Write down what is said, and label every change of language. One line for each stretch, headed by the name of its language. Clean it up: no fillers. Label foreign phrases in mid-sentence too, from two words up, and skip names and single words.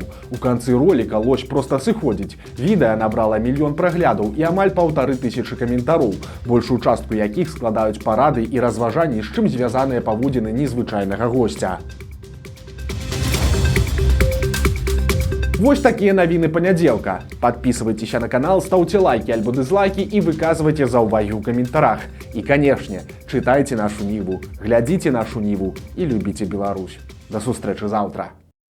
Belarusian: У канцы роліка лось проста сыходзіць. Відэа набрала 1 000 000 праглядаў і амаль 1500 каментароў, большую частку якіх складаюць парады і разважанні, з чым звязаныя паводзіны незвычайнага госця. Вось такія навіны панядзелка.
Russian: Подписывайтеся на канал, ставьте лайки альбо дизлайки и выказывайте
Belarusian: заўвагі ў каментарах.
Russian: И, конечно, читайте нашу Ниву, глядите нашу Ниву и любите Беларусь. До сустрэчы завтра.